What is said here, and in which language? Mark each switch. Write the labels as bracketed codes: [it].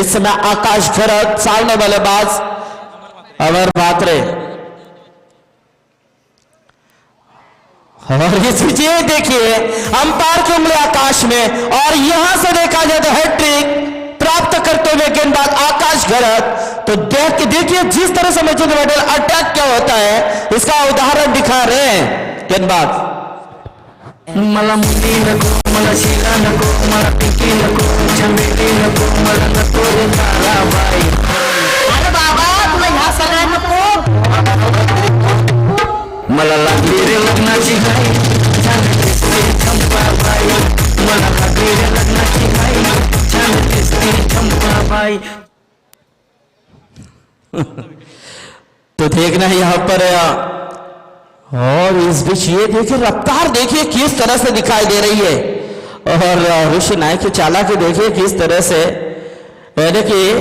[hi] इस समय आकाश गरत, सामने बल्लेबाज अमर मात्रे, और इस विजय देखिए अंपायर की उंगली आकाश में, और यहां से देखा जाए तो हैट्रिक प्राप्त करते हुए गेंदबाज आकाश गरत। तो देखिए जिस तरह से मच्छिंद्र पाटिल अटैक क्या होता है, इसका उदाहरण दिखा रहे हैं गेंदबाज। [mr] मला मुली नको, मला शिला नको, मला पिकी नको, चमेली नको, मला नको रे ताराबाई। अरे बाबा तुला ह्या सगळ्या नको, मला लागली रे लग्नाची घाई, छान दिसते चंपाबाई, मला लागली रे लग्नाची घाई, छान दिसते चंपाबाई। [hi] तो देखना यहाँ पर और इस बीच ये देखिए रफ्तार देखिए किस तरह से दिखाई दे रही है, और ऋषि नायक की चालाकी देखिए किस तरह से, यानी कि